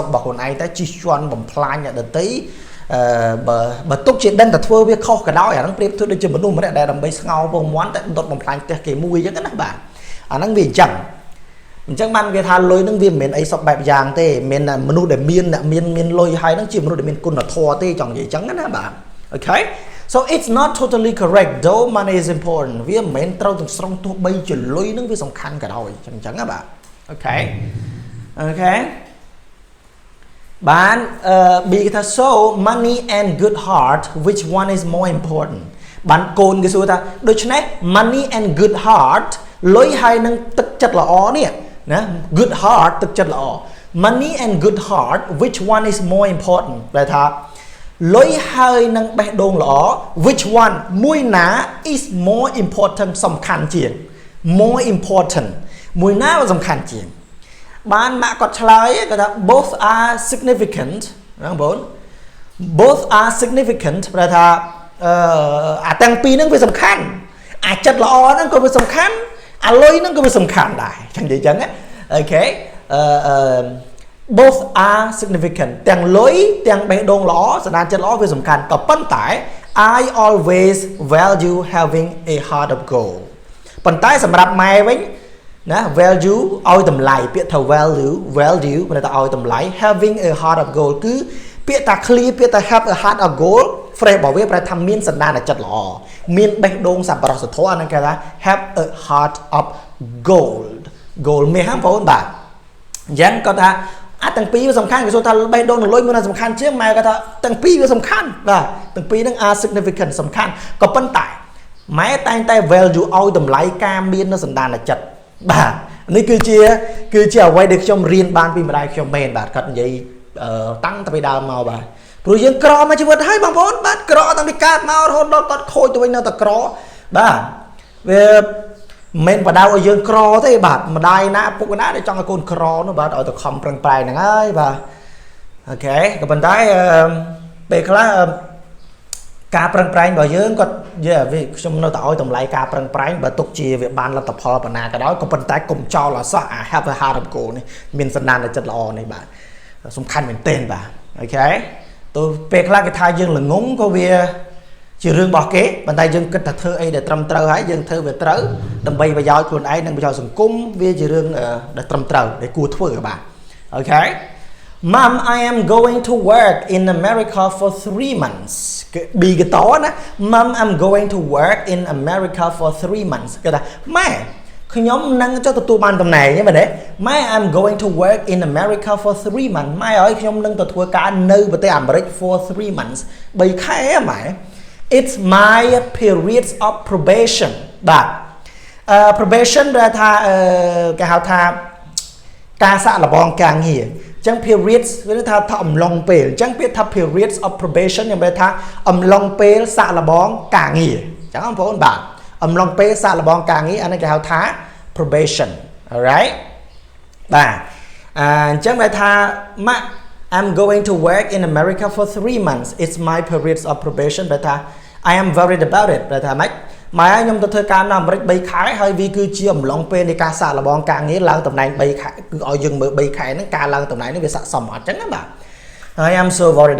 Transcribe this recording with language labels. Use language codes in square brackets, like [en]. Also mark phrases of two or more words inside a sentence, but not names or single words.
[km] របស់ខ្លួនឯងតែជិះជាន់បំផ្លាញអ្នកដទៃបើទុកជាដឹងតែធ្វើវាខុសក៏ដោយអាហ្នឹងប្រៀបធៀបដូចជាមនុស្សម្នាក់ដែលដើម្បីស្ងោពងមាន់តែដុតបំផ្លាញផ្ទះគេមួយអញ្ចឹងណាបាទអាហ្នឹងវាអញ្ចឹងបានគេថាលុយហ្នឹងវាមិនមែនអីសពបែបយ៉ាងទេមានមនុស្សដែលមានលុយហើយហ្នឹងជាមនុស្សដែលមានគុណធម៌ទេចង់និយាយអញ្ចឹងណាបាទ [en] Okay so it's not totally correct though money is important [km] វាមិនមែនត្រូវទាំងស្រុងទោះបីជាលុយហ្នឹងវាសំខាន់ក៏ដោយអញ្ចឹងណាបាទ Okay បានB គេថា [en] so money and good heart which one is more important [km] បានកូនគេសួរថាដូច្នេះ [en] money and good heart [km] លុយហើយនឹង ទឹកចិត្តល្អនេះណា [en] good heart [km] ទឹកចិត្តល្អ [en] money and good heart which one is more important [km] បែរថា លុយហើយនឹងបេះដូងល្អ [en] which one [km] មួយណា [en] is more important [km] សំខាន់ជាង [en] more important [km] មួយណាសំខាន់ជាងបានម៉ាក់គាត់ឆ្លើយគាត់ថា [en] both are significant [km] ណាបង [en] both are significant [km] ប្រែថាអាទាំងពីរហ្នឹងវាសំខាន់អាចិត្តល្អហ្នឹងក៏វាសំខាន់អាលុយហ្នឹងក៏វាសំខាន់ដែរចឹងនិយាយចឹងណាអូខេ [en] both are significant [km] ទាំងលុយទាំងបេះដូងល្អសណ្ដានចិត្តល្អវាសំខាន់ក៏ប៉ុន្តែ [en] I always value having a heart of gold [km] ប៉ុន្តែសម្រាប់ម៉ែវិញណា value ឲ្យតម្លៃពាក្យថា value ព្រោះតែឲ្យតម្លៃ [en] having a heart of gold [km] គឺពាក្យថា clear ពាក្យថា [en] have a heart of gold [km] phrase របស់វាប្រែថាមានសន្តានចិត្តល្អមានបេះដូងសប្បុរសធម៌ហ្នឹងគេថា [en] have a heart of [km] gold មានហ្នឹងបងប្អូនបាទអញ្ចឹងគាត់ថាអាទាំងពីរវាសំខាន់គេសួរថាបេះដូងនិងលុយមួយណាសំខាន់ជាងម៉ែគាត់ថាទាំងពីរវាសំខាន់បាទទាំងពីរហ្នឹង [en] are significant [km] សំខាន់ក៏ប៉ុន្តែម៉ែតែងតែ value ឲ្យតម្លៃការមាននៅសន្តានចិត្តបាទនេះគឺជាអ្វី ដែលខ្ញុំរៀនបានពីម្ដាយខ្ញុំមែនបាទគាត់និយាយតាំងតែពីដើមមកបាទព្រោះយើងក្រមកជីវិតហើយបងប្អូនបាទក្រតាំងពីកើតមករហូតដល់គាត់ខូចទៅវិញនៅតែក្របាទវា មិនបដៅឲ្យយើងក្រទេបាទម្ដាយណាពុកណាដែលចង់ឲ្យកូនក្រនោះបាទឲ្យតែខំប្រឹងប្រែងហ្នឹងហើយបាទអូខេក៏ប៉ុន្តែពេលខ្លះការ ប្រឹងប្រែងរបស់យើងគាត់ខ្ញុំនៅតែឲ្យតម្លៃការប្រឹងប្រែងបើទុកជាវាបានលទ្ធផលប៉ុណ្ណាក៏ដោយក៏ប៉ុន្តែកុំចោលអសោះអា [en] have a heart of gold [km] នេះមានសន្តានចិត្តល្អនេះបាទសំខាន់មែនទែនបាទអូខេទៅពេលខ្លះគេថាយើងល្ងងក៏វាជារឿងរបស់គេប៉ុន្តែយើងគិតថាធ្វើអីដែលត្រឹមត្រូវហើយយើងធ្វើវាត្រូវដើម្បីប្រយោជន៍ខ្លួនឯងនិងប្រយោជន៍សង្គមវាជារឿងដែលត្រឹមត្រូវដែលគួរធ្វើបាទអូខេ [en] Mom I am going to work in America for 3 months [km] ប៊ីកតណា [en] Mom I'm going to work in America for 3 months [km] គេថាម៉ែខ្ញុំនឹងចុះទទួលបានតំណែងហ្នឹងមែនទេម៉ែ [en] I'm going to work in America for 3 months [km] ម៉ែឲ្យខ្ញុំនឹងទៅធ្វើការនៅប្រទេសអាមេរិក [en] for 3 months [km] 3ខែម៉ែ [en] It's my periods of probation [km] បាទ probation ដែលថាគេហៅថាការសាកល្បងការងារអញ្ចឹង periods វាថាអំឡុងពេលអញ្ចឹងពាក្យថា [en] periods of probation [km] ខ្ញុំបែរថាអំឡុងពេលសាកល្បងការងារអញ្ចឹងបងប្អូនបាទអំឡុងពេលសាកល្បងការងារអានេះគេហៅថា [en] probation alright [km] បាទអញ្ចឹងបែរថាម៉ាក់ [en] I'm going to work in America for 3 months. It's my periods of probation. But I am worried about it. [km] But ម៉ែខ្ញុំទៅធ្វើការនៅអាមេរិក3ខែហើយវាគឺជាអំឡុងពេលនៃការសាកល្បងការងារឡើងតំណែង3ខែគឺឲ្យយើងមើល3ខែហ្នឹងការឡើងតំណែងនេះវាស័ក្តិសមអត់ចឹងណាបាទហើយ [en] I'm so worried